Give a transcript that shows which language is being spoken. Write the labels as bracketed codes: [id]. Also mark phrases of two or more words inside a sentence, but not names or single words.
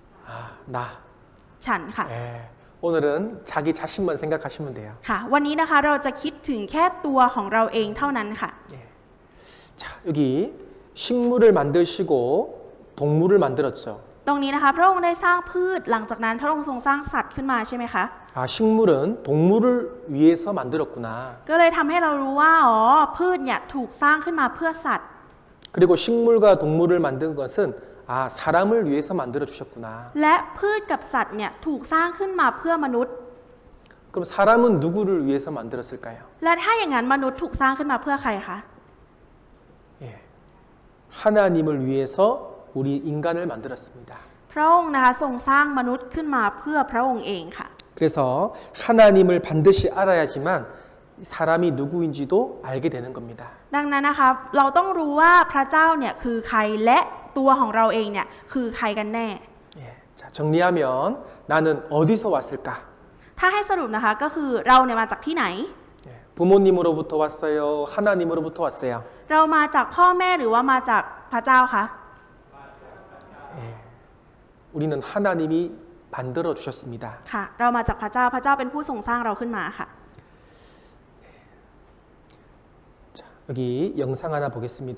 [th] ฉันค่ะ [ko] 예, 오늘은 자기 자신만 생각하시면 돼요. [th] ค่ะ วันนี้นะคะเราจะคิดถึงแค่ตัวของเราเองเท่านั้นค่ะ [ko] 자, 여기 식물을 만드시고 동물을 만들었죠. [th] ตรงนี้นะคะพระองค์ได้สร้างพืชหลังจากนั้นพระองค์ทรงสร้างสัตว์ขึ้นมาใช่ไหมคะ [ko] 아, 식물은 동물을 위해서 만들었구나. [th] ก็เลยทำให้เรารู้ว่าอ๋อพืชเนี่ยถูกสร้างขึ้นมาเพื่อสัตว์ [ko] 그리고 식물과 동물을 만든 것은 아, 사람을 위해서 만들어 주셨구나. [th] และพืชกับสัตว์เนี่ยถูกสร้างขึ้นมาเพื่อมนุษย์ [ko] 그럼 사람은 누구를 위해서 만들었을까요? [th] และถ้าอย่างนั้นมนุษย์ถูกสร้างขึ้นมาเพื่อใครคะ [ko] 예. 하나님을 위해서 우리 인간을 만들었습니다. [th] พระองค์นะคะทรงสร้างมนุษย์ขึ้นมาเพื่อพระองค์เองค่ะ [ko] 그래서 하나님을 반드시 알아야지만 사람이 누구인지도 알게 되는 겁니다. [th] ดังนั้นนะคะเราต้องรู้ว่าพระเจ้าเนี่ยคือใครและตัวของเราเองเนี่ยคือใครกันแน่ [ko] 예. 자, 정리하면 나는 어디서 왔을까? [th] ถ้าให้สรุปนะคะก็คือเราเนี่ยมาจากที่ไหน [ko] 예. 부모님으로부터 왔어요? 하나님으로부터 왔어요? [th] เรามาจากพ่อแม่หรือว่ามาจากพระเจ้าคะ [ko] 우리는 하나님이 만들어 주셨습니다. [th] ค่ะ เรามาจากพระเจ้าพระเจ้าเป็นผู้ทรงสร้างเราขึ้นมาค่ะ [ko] 자, 여기 영상 하나 보겠습니다.